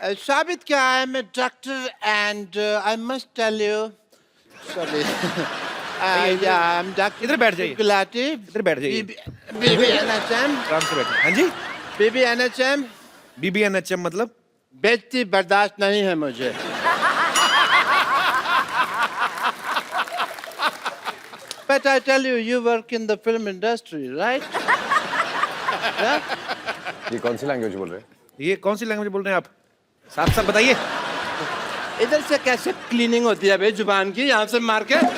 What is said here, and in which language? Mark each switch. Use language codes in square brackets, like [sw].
[hi] साबित क्या है, मैं doctor [en] And I must tell you, sorry, I am doctor. [hi] इधर बैठ जाइए। गुलाटी, इधर बैठ जाइए। बीबी एनएचएम, आराम से बैठे। हाँ जी, बीबी एनएचएम, BBNHM मतलब? बेइज्जती बर्दाश्त नहीं है मुझे। [en] But I tell you, you work in the film industry, right? Yeah? [hi] ये कौन सी लैंग्वेज बोल रहे हैं? ये कौन सी लैंग्वेज बोल रहे हैं आप? साफ साफ बताइए। इधर से कैसे क्लीनिंग होती है भाई जुबान की, यहाँ से मार के?